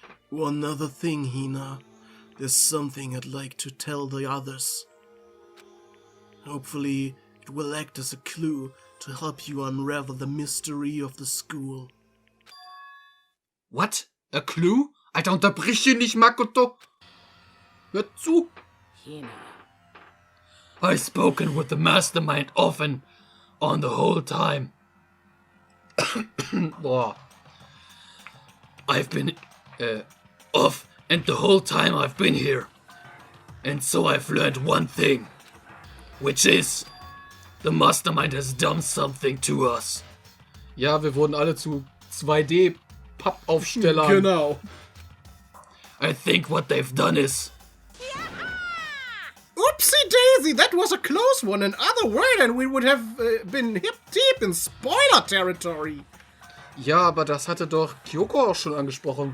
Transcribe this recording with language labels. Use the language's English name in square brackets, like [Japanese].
[English] One other thing, Hina. There's something I'd like to tell the others. Hopefully, it will act as a clue to help you unravel the mystery of the school. What? A clue? [German] Alter, unterbrich ihn nicht, Makoto. Hör zu. Hina. [English] I've spoken with the mastermind often, on the whole time. Boah. I've been, off, and the whole time I've been here. And so I've learned one thing. Which is, the mastermind has done something to us. [German] Ja, wir wurden alle zu 2D-Pappaufstellern. Genau. [English] I think what they've done is... Oopsie daisy, that was a close one. In other words, and we would have been hip deep in spoiler territory. [German] Ja, aber das hatte doch Kyoko auch schon angesprochen.